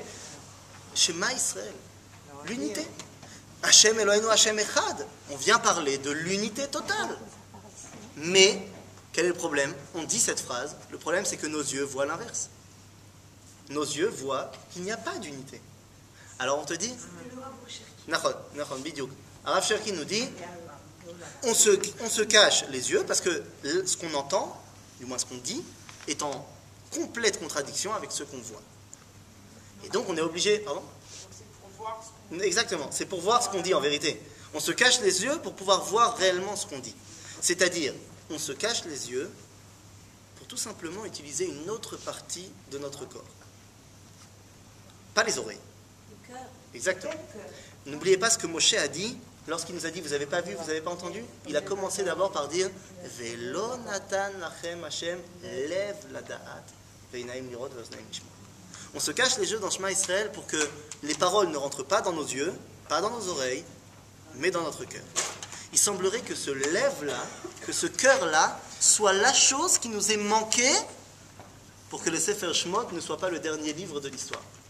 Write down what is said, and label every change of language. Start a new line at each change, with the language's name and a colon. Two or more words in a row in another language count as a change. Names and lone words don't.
Hebrew: שמע ישראל.
French: L'unité.
Hebrew: השם אלוהינו, השם אחד.
French: On vient parler de l'unité totale. Mais, quel est le problème? On dit cette phrase. Le problème, c'est que nos yeux voient l'inverse. Nos yeux voient qu'il n'y a pas d'unité. Alors on te dit...
Hebrew: נכון, בדיוק.
French: Rav Cherki nous dit, on se cache les yeux parce que ce qu'on entend, du moins ce qu'on dit, est en complète contradiction avec ce qu'on voit. Et donc on est obligé... Pardon? Exactement, c'est pour voir ce qu'on dit en vérité. On se cache les yeux pour pouvoir voir réellement ce qu'on dit. C'est-à-dire, on se cache les yeux pour tout simplement utiliser une autre partie de notre corps. Pas les oreilles. Le cœur. Exactement. N'oubliez pas ce que Moshe a dit lorsqu'il nous a dit, vous n'avez pas vu, vous n'avez pas entendu?
Hebrew: Il a commencé d'abord par dire ולא נתן לכם השם לב לדעת ועינים לראות ואזנים לשמוע.
French: On se cache les yeux dans
Hebrew: שמע ישראל
French: pour que les paroles ne rentrent pas dans nos yeux, pas dans nos oreilles, mais dans notre cœur. Il semblerait que ce lève-là, que ce cœur-là, soit la chose qui nous est manquée pour que le Sefer Shemot ne soit pas le dernier livre de l'histoire.